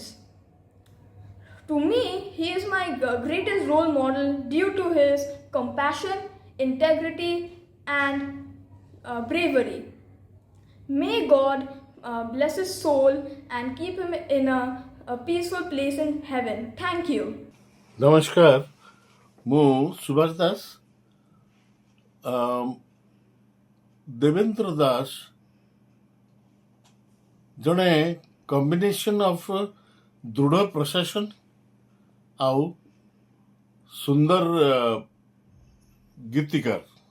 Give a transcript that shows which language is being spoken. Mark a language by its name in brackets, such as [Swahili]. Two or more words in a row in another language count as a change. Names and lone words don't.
[English] To me, he is my greatest role model due to his compassion, integrity, and bravery. May God bless his soul and keep him in a peaceful place in heaven. Thank you. [Odia] नमस्कार, ମୁଁ ସୁଭାଷ ଦାସ। ଦେବେନ୍ଦ୍ର ଦାସ ଜଣେ [English] combination of [Odia] ଦୃଢ଼ ପ୍ରଶାସନ ଆଉ ସୁନ୍ଦର ଗୀତିକାର।